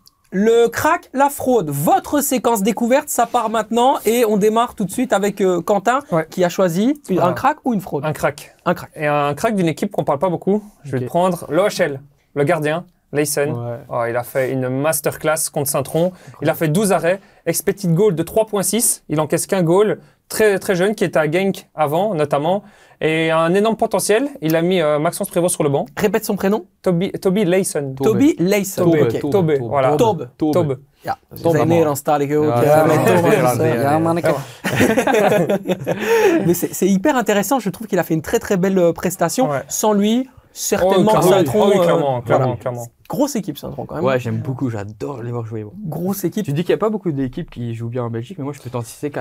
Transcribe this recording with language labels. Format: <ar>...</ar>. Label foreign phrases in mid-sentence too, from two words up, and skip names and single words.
<fr>Le crack, la fraude, votre séquence découverte, ça part maintenant et on démarre tout de suite avec Quentin qui a choisi un crack ou une fraude. Un crack. Un crack. Et un crack d'une équipe qu'on parle pas beaucoup. Je vais prendre l'OHL, le gardien, Leysen. Ouais. Oh, il a fait une masterclass contre Saint-Tron. Il a fait 12 arrêts,</fr> <en>expected goal</en> <fr>de 3.6. Il encaisse qu'un goal. Très, très jeune, qui était à Genk avant, notamment. Et un énorme potentiel. Il a mis Maxence Prévost sur le banc. Répète son prénom. Toby Leysen. Toby Leysen. Tobe. Voilà. Tobe.</fr> <nl>Ja, we zijn Nederlandstalig ook.</nl> <fr>Mais c'est hyper intéressant. Je trouve qu'il a fait une très très belle prestation. Ouais. Sans lui, certainement Saint-Tron. Clairement. Grosse équipe Saint-Tron quand même. Ouais, j'aime beaucoup. J'adore les voir jouer. Bon. Grosse équipe. Tu dis qu'il n'y a pas beaucoup d'équipes qui jouent bien en Belgique, mais moi je peux t'en citer 4.</fr>